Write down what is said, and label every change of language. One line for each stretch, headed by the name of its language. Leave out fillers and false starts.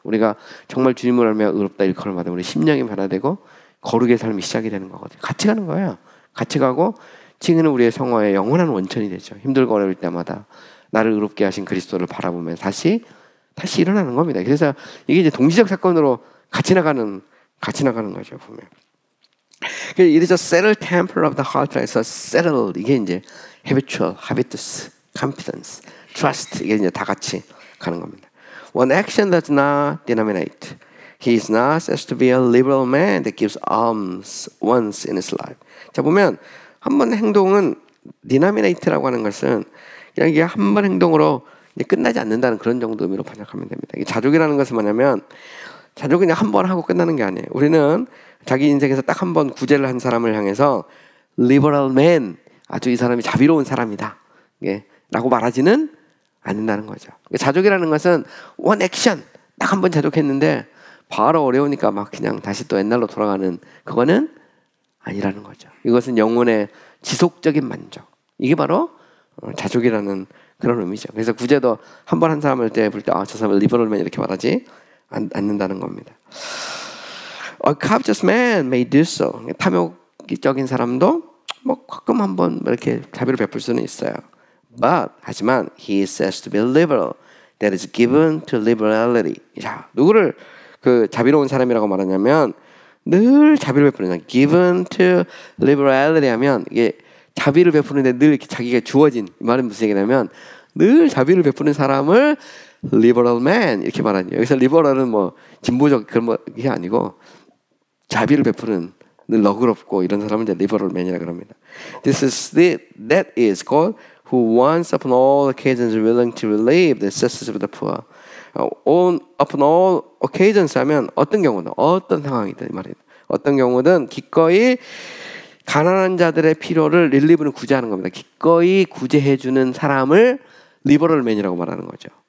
Korean: 우리가 정말 주님을 알며 의롭다 일컬을 받으면 우리 심령이 변화되고 거룩의 삶이 시작이 되는 거거든요. 같이 가는 거예요. 같이 가고 칭의는 우리의 성화의 영원한 원천이 되죠. 힘들고 어려울 때마다 나를 의롭게 하신 그리스도를 바라보면 다시 일어나는 겁니다. 그래서 이게 이제 동시적 사건으로 같이 나가는 거죠. 보면.
English: It is a settled temper of the heart.
Korean: 그래서 settled 이게 이제 habitual, habitus, confidence, trust 이게 이제 다 같이 가는 겁니다.
English: One action does not denominate. He is not said to be a liberal man that gives alms once in his life.
Korean: 자 보면 한 번 행동은 denominate라고 하는 것은 그냥 이게 한 번 행동으로 끝나지 않는다는 그런 정도 의미로 번역하면 됩니다. 자족이라는 것은 뭐냐면 자족은 그냥 한 번 하고 끝나는 게 아니에요. 우리는 자기 인생에서 딱 한 번 구제를 한 사람을 향해서
English: liberal man,
Korean: 아주 이 사람이 자비로운 사람이다 라고 말하지는 않는다는 거죠. 자족이라는 것은
English: one action,
Korean: 딱 한 번 자족했는데 바로 어려우니까 막 그냥 다시 또 옛날로 돌아가는 그거는 아니라는 거죠. 이것은 영혼의 지속적인 만족. 이게 바로 자족이라는 그런 의미죠. 그래서 구제도 한 번 한 사람을 볼 때 저 사람은 리버럴맨 이렇게 말하지 않는다는 겁니다.
English: A covetous man may do so.
Korean: 탐욕적인 사람도 뭐 가끔 한번 이렇게 자비를 베풀 수는 있어요. 하지만
English: he is said to be liberal. That is given to liberality.
Korean: 자, 누구를 그 자비로운 사람이라고 말하냐면 늘 자비를 베푸는 사람.
English: Given to liberality
Korean: 하면 이게 자비를 베푸는데 늘 이렇게 자기가 주어진 이 말은 무슨 얘기냐면 늘 자비를 베푸는 사람을 liberal man 이렇게 말하는 여기서 liberal은 뭐 진보적 그런 게 아니고 자비를 베푸는 늘 너그럽고 이런 사람을 이제 liberal man이라고 합니다.
English: That is called who once upon all occasions is willing to relieve the necessities of the poor. Upon all occasions
Korean: 하면 어떤 경우든 어떤 상황이든 이 말이에요. 어떤 경우든 기꺼이 가난한 자들의 필요를 릴리브는 구제하는 겁니다. 기꺼이 구제해주는 사람을 리버럴 맨이라고 말하는 거죠.